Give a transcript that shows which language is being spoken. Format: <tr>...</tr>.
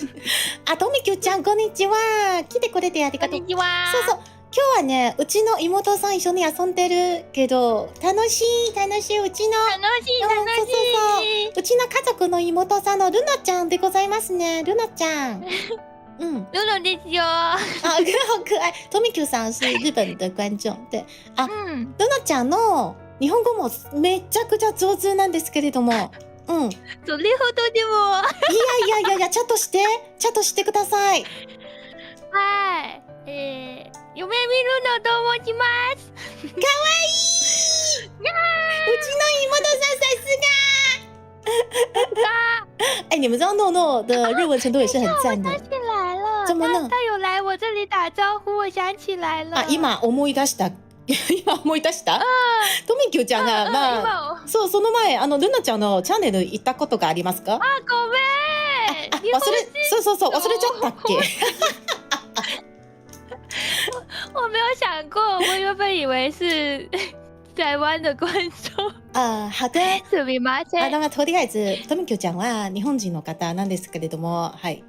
<ja>とみきゅちゃんこんにちは。来てくれてありがとう。こんにちは。そう。今日はね、うちの妹さん一緒に遊んでるけど、楽しい。うちのそううちの家族の妹さんのルナちゃんでございますね。ルナちゃん。ルナですよ。好可愛い。</ja> <zh>とみきゅさん是日本的观众。对。</zh> <ja>ルナちゃんの日本語もめちゃくちゃ上手なんですけれども、それほどでも。いや、チャットしてください。はい。夢見るのと申します。かわいい。うちの妹さんさすが。</ja> <zh>哎，你们知道诺诺的日文程度也是很赞的。想起来了，怎么了？他有来我这里打招呼，我想起来了。</zh> <ja>あ、今思い出した。今思い出した？トミキューちゃんがそうその前ルナちゃんのチャンネル行ったことがありますか？あ、ごめん。そう忘れちゃったっけ？</ja> <zh>我没有想过，我原本以为是台湾的观众。好的。</zh> <ja>すみません。とりあえずトミキューちゃんは日本人の方なんですけれども、はい。</ja>